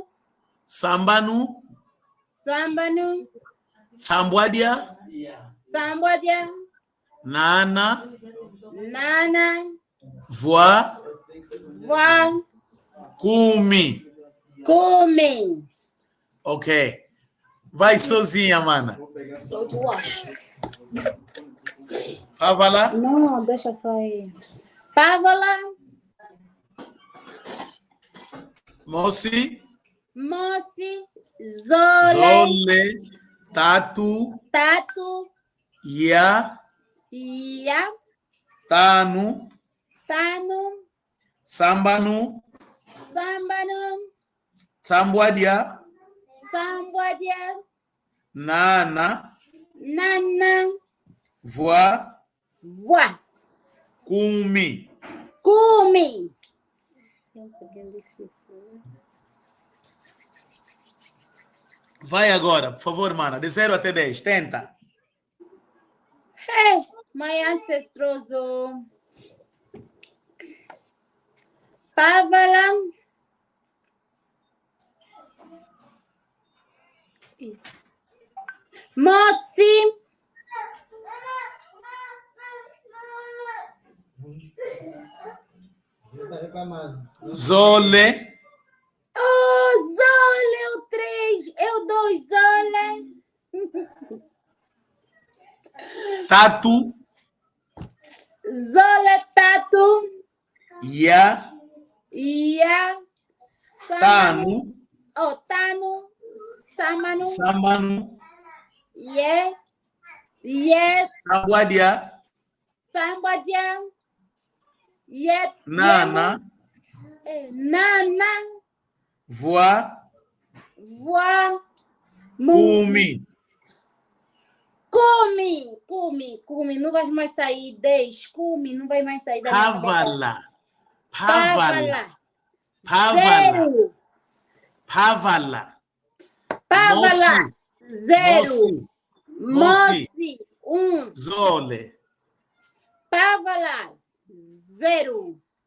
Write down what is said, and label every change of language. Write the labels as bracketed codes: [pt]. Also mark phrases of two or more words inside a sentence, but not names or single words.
[kg] Sambanu, Sambanu, Sambuadia, Sambuadia, Nana, Nana, Voa, Voa, Kumi. Kumi. [pt] Ok. Vai sozinha, mana. [kg] Pavala, [pt] Não, deixa só aí. [kg] Pávala, Mosi, Mosi, Zole, Zole, Tatu, Tatu, Ya, Ya, Tanu, Tano, Sambanu, Sambanu, Sambuadia, Sambuadia, Nana, Nana, Voa, Voa, Kumi. Kumi. [pt] Vai agora, por favor, mana. De 0 até 10. Tenta. [en] Hey, my ancestroso. [kg] Pávala. Mosi. Zole, Oh, Zole, [pt] o 3, eu 2, [kg] Zole. Tatu, Zole, Tatu, Ya, Ya, Tanu, oh, Tano, Samanu, Sambanu, Ye, Ye, Sambuadia, Sambadia, Ye, Nana, Nana, Voa, Voa, Kumi. [pt] Come, não vai mais sair 10, come, não vai mais sair da minha cabeça. [kg] Pavala, Pávala, Pavala, 0, Pavala, Pávala, 0, Mosi, Mosi, 1, Zole, Pávala, 0,